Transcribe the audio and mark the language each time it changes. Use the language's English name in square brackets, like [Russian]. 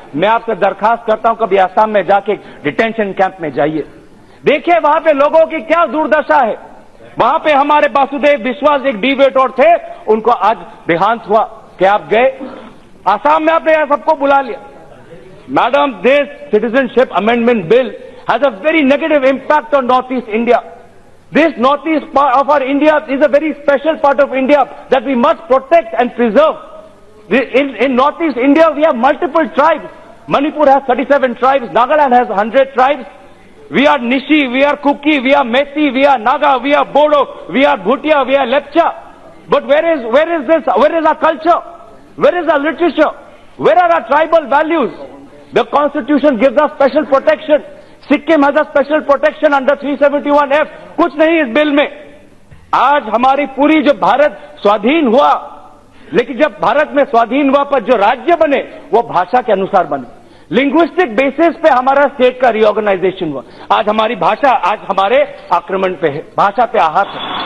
[Hindi] मैं आपसे दरखास्त करता हूं, कभी आसाम में जाके डिटेंशन कैंप में जाइए, देखिए वहां पे लोगों की क्या दुर्दशा है। वहां पे हमारे वासुदेव विश्वास एक डीवेटर थे, उनको आज देहांत हुआ। क्या आप गए आसाम में? आपने सबको बुला लिया। [English] Madam, this citizenship amendment bill has a very negative impact on north east India. This northeast part of our India is a very special part of India that we must protect and preserve. In northeast India, we have multiple tribes. Manipur has 37 tribes. Nagaland has 100 tribes. We are Nishi, we are Kuki, we are Methi, we are Naga, we are Bodo, we are Bhutia, we are Lepcha. But where is our culture? Where is our literature? Where are our tribal values? The Constitution gives us special protection. Sikkim has a special protection under 371F. [Hindi] कुछ नहीं इस bill में। आज हमारी पूरी जो भारत स्वाधीन हुआ, लेकिन जब भारत में स्वाधीन हुआ पर जो राज्य बने वो भाषा के अनुसार बने। लिंग्विस्टिक बेसिस पे हमारा स्टेट का रिऑर्गेनाइजेशन हुआ। आज हमारी भाषा आज हमारे आक्रमण पे है, भाषा पे आहत है।